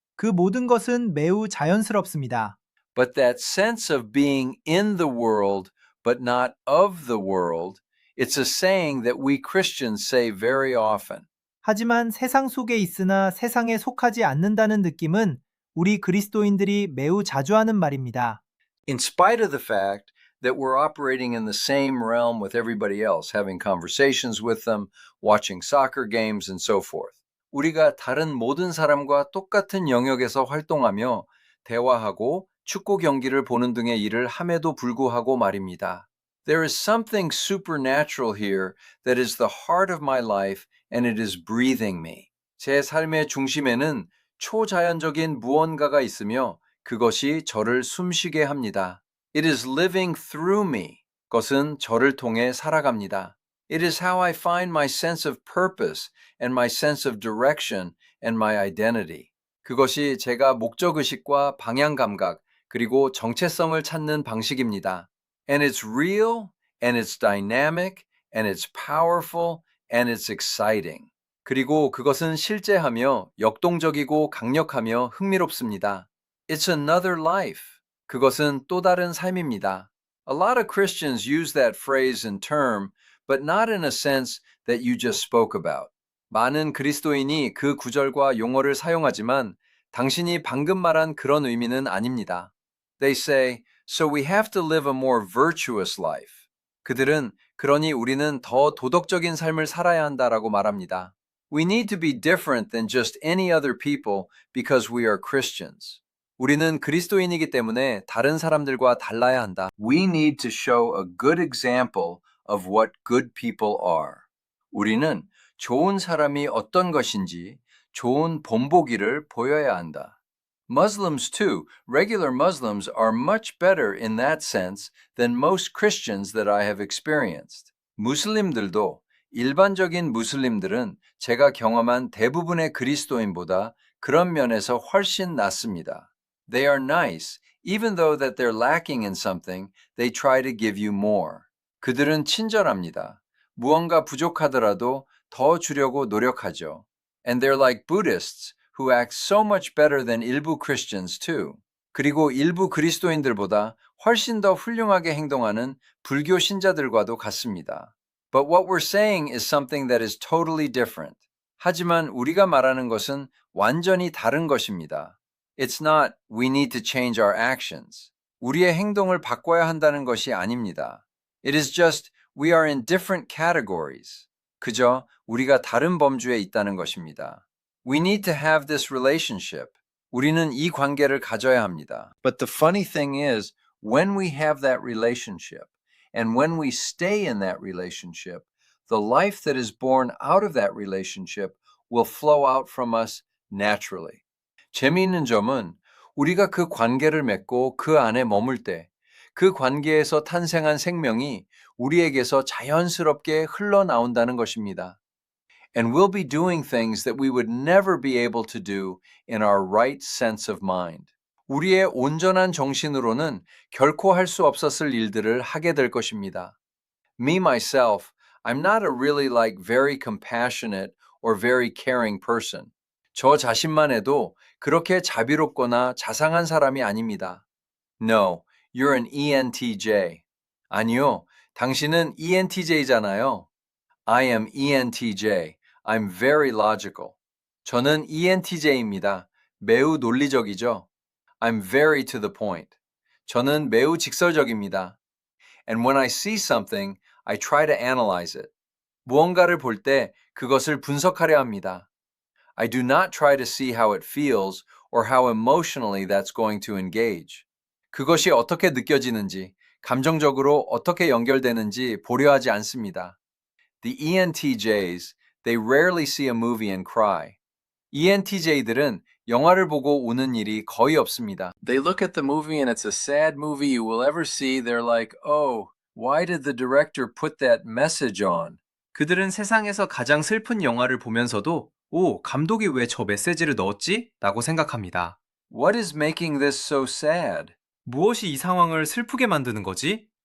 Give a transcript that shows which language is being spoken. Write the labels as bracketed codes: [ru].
[ko] 그 모든 것은 매우 자연스럽습니다. [en] But that sense of being in the world but not of the world, it's a saying that we Christians say very often. [ko] 하지만 세상 속에 있으나 세상에 속하지 않는다는 느낌은 우리 그리스도인들이 매우 자주 하는 말입니다. [en] In spite of the fact that we're operating in the same realm with everybody else, having conversations with them, watching soccer games, and so forth. [ko] 우리가 다른 모든 사람과 똑같은 영역에서 활동하며 대화하고 축구 경기를 보는 등의 일을 함에도 불구하고 말입니다. [en] There is something supernatural here that is the heart of my life and it is breathing me. [ko] 제 삶의 중심에는 초자연적인 무언가가 있으며 그것이 저를 숨쉬게 합니다. [en] It is living through me. [ko] 그것은 저를 통해 살아갑니다. [en] It is how I find my sense of purpose and my sense of direction and my identity. [ko] 그것이 제가 목적의식과 방향 감각 그리고 정체성을 찾는 방식입니다. [en] And it's real, and it's dynamic, and it's powerful, and it's exciting. [ko] 그리고 그것은 실제하며 역동적이고 강력하며 흥미롭습니다. [en] It's another life. [ko] 그것은 또 다른 삶입니다. [en] A lot of Christians use that phrase and term, but not in a sense that you just spoke about. [ko] 많은 그리스도인이 그 구절과 용어를 사용하지만 당신이 방금 말한 그런 의미는 아닙니다. [en] They say, so we have to live a more virtuous life. [ko] 그들은 그러니 우리는 더 도덕적인 삶을 살아야 한다라고 말합니다. [en] We need to be different than just any other people because we are Christians. [ko] 우리는 그리스도인이기 때문에 다른 사람들과 달라야 한다. [en] We need to show a good example of what good people are. [ko] 우리는 좋은 사람이 어떤 것인지 좋은 본보기를 보여야 한다. [en] Muslims too, regular Muslims are much better in that sense than most Christians that I have experienced. [ko] 무슬림들도 일반적인 무슬림들은 제가 경험한 대부분의 그리스도인보다 그런 면에서 훨씬 낫습니다. [en] They are nice, even though that they're lacking in something, they try to give you more. [ko] 그들은 친절합니다. 무언가 부족하더라도 더 주려고 노력하죠. [en] And they're like Buddhists who act so much better than [ko] 일부 [en] Christians too. [ko] 그리고 일부 그리스도인들보다 훨씬 더 훌륭하게 행동하는 불교 신자들과도 같습니다. [en] But what we're saying is something that is totally different. [ko] 하지만 우리가 말하는 것은 완전히 다른 것입니다. [en] It's not we need to change our actions. [ko] 우리의 행동을 바꿔야 한다는 것이 아닙니다. [en] It is just we are in different categories. [ko] 그저 우리가 다른 범주에 있다는 것입니다. [en] We need to have this relationship. [ko] 우리는 이 관계를 가져야 합니다. [en] But the funny thing is, when we have that relationship, and when we stay in that relationship, the life that is born out of that relationship will flow out from us naturally. [ko] 재미있는 점은 우리가 그 관계를 맺고 그 안에 머물 때, 그 관계에서 탄생한 생명이 우리에게서 자연스럽게 흘러나온다는 것입니다. [en] And we'll be doing things that we would never be able to do in our right sense of mind. [ko] 우리의 온전한 정신으로는 결코 할 수 없었을 일들을 하게 될 것입니다. [en] Me myself, I'm not a really like very compassionate or very caring person. [ko] 저 자신만 해도 그렇게 자비롭거나 자상한 사람이 아닙니다. [en] No, you're an ENTJ. [ko] 아니요, 당신은 ENTJ잖아요. [en] I am ENTJ. I'm very logical. [ko] 저는 ENTJ입니다. 매우 논리적이죠. [en] I'm very to the point. [ko] 저는 매우 직설적입니다. [en] And when I see something, I try to analyze it. [ko] 무언가를 볼 때 그것을 분석하려 합니다. [en] I do not try to see how it feels or how emotionally that's going to engage. [ko] 그것이 어떻게 느껴지는지, 감정적으로 어떻게 연결되는지 보려 하지 않습니다. [en] The ENTJs, they rarely see a movie and cry. [ko] ENTJ들은 영화를 보고 우는 일이 거의 없습니다. [en] They look at the movie and it's a sad movie you will ever see. They're like, oh, why did the director put that message on? [ko] 그들은 세상에서 가장 슬픈 영화를 보면서도 오, 감독이 왜 저 메시지를 넣었지? 라고 생각합니다. [en] What is making this so sad? [ko] 무엇이 이 상황을 슬프게 만드는 거지?